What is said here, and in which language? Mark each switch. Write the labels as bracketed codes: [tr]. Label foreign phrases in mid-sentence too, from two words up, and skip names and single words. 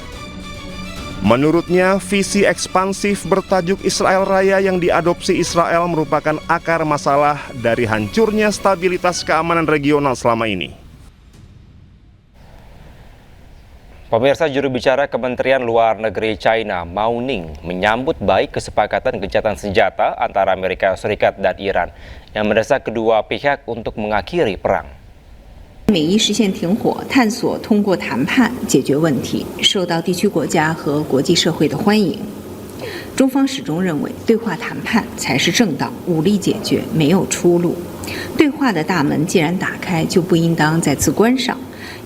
[id] Menurutnya, visi ekspansif bertajuk Israel Raya yang diadopsi Israel merupakan akar masalah dari hancurnya stabilitas keamanan regional selama ini. Pemirsa, juru bicara Kementerian Luar Negeri China, Mao Ning, menyambut baik kesepakatan gencatan senjata antara Amerika Serikat dan Iran yang mendesak kedua pihak untuk mengakhiri perang. [zh] 美伊实现停火，探索通过谈判解决问题，受到地区国家和国际社会的欢迎。中方始终认为，对话谈判才是正道，武力解决没有出路。对话的大门既然打开，就不应当再次关上。